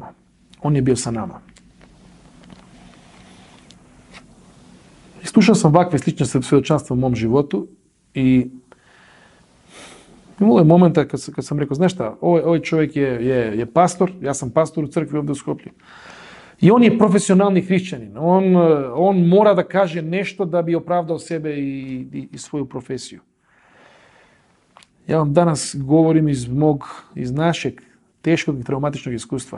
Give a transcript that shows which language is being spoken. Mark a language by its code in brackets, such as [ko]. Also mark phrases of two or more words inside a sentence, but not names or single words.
[mk] Он е бил са нама. Слушал сам вакви слични сведочанства во мојом животу [sr] и Imalo je momenta kad sam rekao, znaš šta, ovaj čovjek je pastor, ja sam pastor u crkvi ovdje u Skoplju. I on je profesionalni hrišćanin. On mora da kaže nešto da bi opravdao sebe i svoju profesiju. Ja vam danas govorim iz našeg teškog i traumatičnog iskustva.